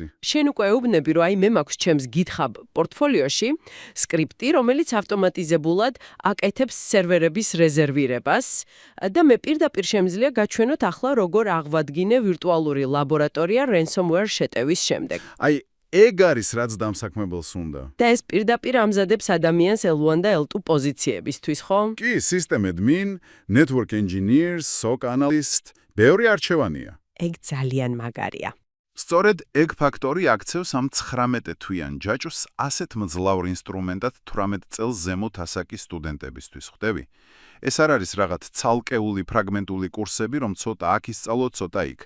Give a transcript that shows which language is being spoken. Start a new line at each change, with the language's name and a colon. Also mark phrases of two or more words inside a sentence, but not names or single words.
Georgian: შენ უკვე ეუბნები, რომ აი მე მაქვს ჩემს GitHub პორტფოლიოში სკრიპტი, რომელიც ავტომატიზებულად აკეთებს სერვერების რეზერვირებას და მე პირდაპირ შემიძლია გაჩვენოთ ახლა როგორ აღვადგინე ვირტუალური ლაბორატორია ransomware შეტევის შემდეგ. აი, ეგ არის რაც დამსაქმებელს უნდა. და ეს პირდაპირ ამზადებს ადამიანს L1 და L2 პოზიციებისთვის, ხო? კი,
English: system admin, network engineer, SOC analyst,
Georgian: ბევრი არჩევანია. ეგ ძალიან მაგარია. სწორედ ეგ ფაქტორი აქცევს ამ 19 თვიან ჯაჭვს ასეთ მძლავრ ინსტრუმენტად 18 წელს ზემოთ ასაკის სტუდენტებისთვის, ხვდები? ეს არ არის რაღაც ცალკეული ფრაგმენტული კურსები, რომ ცოტა აქ ისწავლო, ცოტა იქ.